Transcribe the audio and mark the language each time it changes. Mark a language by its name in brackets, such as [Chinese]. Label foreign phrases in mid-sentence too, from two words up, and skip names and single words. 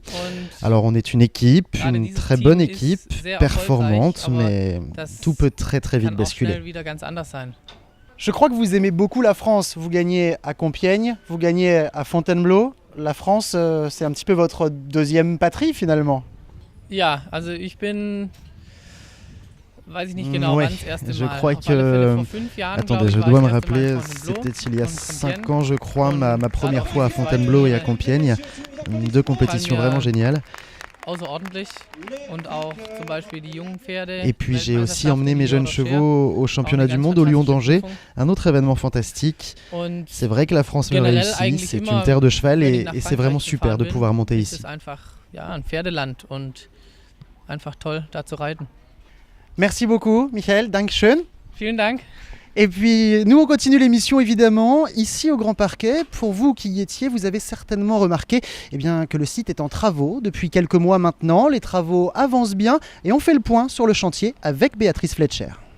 [French] Alors on est une équipe, une très bonne équipe, performante, mais tout peut très vite basculer. Je crois que vous aimez beaucoup la France. Vous gagnez à Compiègne, vous gagnez à Fontainebleau. La France, c'est un petit peu votre deuxième patrie finalement. [German] Ja, also ich bin, weiß ich nicht genau, [French] Ouais, [German] wann das erste [French] je [German] Mal. [French] crois [German] Auf alle Fälle [French] que... [German] vor 5 Jahren, [French] Attendez, [German] glaube ich, [French] je [German] war [French] dois [German] ich [French] me [German] das erste Mal in [French] rappeler, [German] Fontainebleau [French] c'était il y a [German] und [French] 5 [German] Compiègne. [French] ans je crois, ma [German] Und [French] première [German] gerade [French] fois à [German] auch die [French] Fontainebleau et à [German] Quali, [French] Compiègne. Deux compétitions [German] fallen mir [French] vraiment géniales. [German] außerordentlich und auch zum Beispiel die jungen Pferde. [French] Et puis j'ai aussi emmené [German] Weltmeisterschaften, [French] mes [German] die [French] jeunes [German] Lyon [French] chevaux au championnat du monde au Lyon d'Angers, un autre événement fantastique. [German] Und [French] C'est vrai que la France me [German] generell [French] réussit, [German] eigentlich [French] c'est [German] immer, [French] une terre de cheval [German] wenn ich [French] et [German] nach [French] c'est vraiment [German] Frankreich [French] super de [German] gefahren [French] pouvoir [German] bin, [French] monter [German] ist [French] ici. [German] es einfach ein Pferdeland und einfach toll, da zu reiten. [French] Merci beaucoup Michael, Dankeschön. [German] Vielen Dank. [French] Et puis nous on continue l'émission évidemment ici au Grand Parquet. Pour vous qui y étiez, vous avez certainement remarqué que le site est en travaux depuis quelques mois maintenant. Les travaux avancent bien et on fait le point sur le chantier avec Béatrice Fletcher.